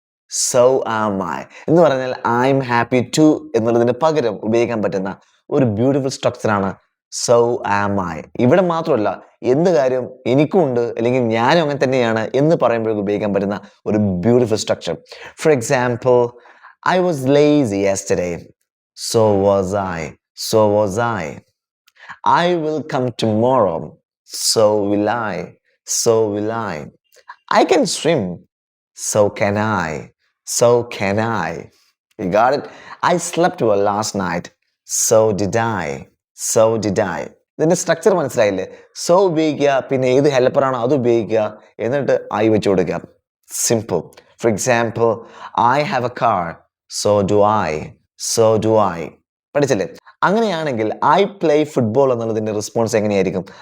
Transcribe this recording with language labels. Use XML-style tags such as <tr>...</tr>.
<en>so am I</en> <ml>എന്ന് പറഞ്ഞാൽ</ml> <en>I am happy to</en> <ml>എന്നുള്ളതിന് പകരം ഉപയോഗിക്കാൻ പറ്റുന്ന ഒരു ബ്യൂട്ടിഫുൾ സ്ട്രക്ചറാണ് സോ ആം ഐ. ഇവിടെ മാത്രമല്ല, എന്ത് കാര്യം എനിക്കും ഉണ്ട് അല്ലെങ്കിൽ ഞാനും അങ്ങനെ തന്നെയാണ് എന്ന് പറയുമ്പോഴേക്കും ഉപയോഗിക്കാൻ പറ്റുന്ന ഒരു beautiful structure.</ml> <en>For example, I was lazy yesterday, so was I. So was I. I will come tomorrow, so will I. So will I. I can swim, so can I. So can I. You got it? I slept well last night, so did I. So did I.</en> <ml>ഇതിന്റെ structure മനസ്സിലായില്ലേ? So ഉപയോഗിക്കുക, പിന്നെ ഏത് ഹെൽപ്പറാണോ അത് ഉപയോഗിക്കുക, എന്നിട്ട് I വെച്ച് കൊടുക്കുക.</ml> <en>Simple. For example, I have a car, so do I. So do I.</en> <ml>പഠിച്ചല്ലേ? അങ്ങനെയാണെങ്കിൽ</ml> <en>I play football</en> <ml>എന്നുള്ളതിന്റെ റെസ്പോൺസ് എങ്ങനെയായിരിക്കും?</ml>